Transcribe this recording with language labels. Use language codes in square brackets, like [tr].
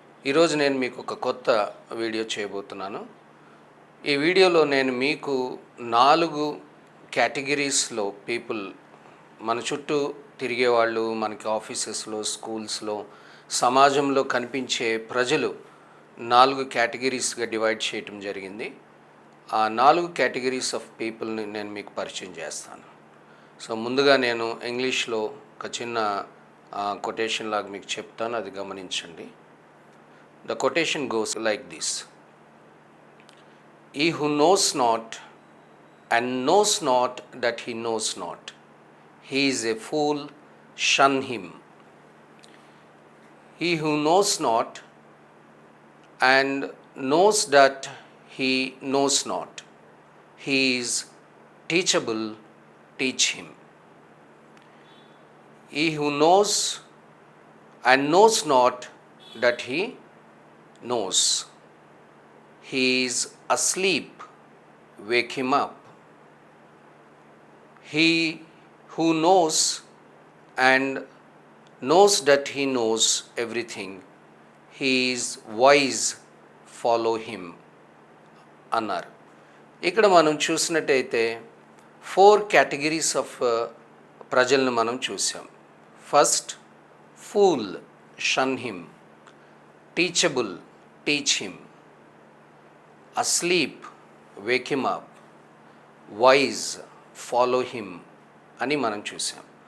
[te] ఈరోజు నేను మీకు ఒక కొత్త వీడియో చేయబోతున్నాను. ఈ వీడియోలో నేను మీకు 4 కేటగిరీస్లో పీపుల్, మన చుట్టూ తిరిగేవాళ్ళు, మనకి ఆఫీసెస్లో, స్కూల్స్లో, సమాజంలో కనిపించే ప్రజలు 4 కేటగిరీస్గా డివైడ్ చేయటం జరిగింది. ఆ 4 కేటగిరీస్ ఆఫ్ పీపుల్ని నేను మీకు పరిచయం చేస్తాను. సో ముందుగా నేను ఇంగ్లీష్లో ఒక చిన్న కొటేషన్ లాగా మీకు చెప్తాను, అది గమనించండి. [en] The quotation goes like this: He who knows not and knows not that he knows not, he is a fool, shun him. He who knows not and knows that he knows not, he is teachable, teach him. He who knows and knows not that he knows, he is asleep, wake him up. He who knows and knows that he knows everything, he is wise, follow him [te] అన్నారు. ఇక్కడ మనం చూసినట్టయితే 4 categories of ప్రజలను మనం చూసాం. [en] First, fool, shun him. Teachable, teach him. Asleep, wake him up. Wise, follow him [te] అని మనం చూసాం.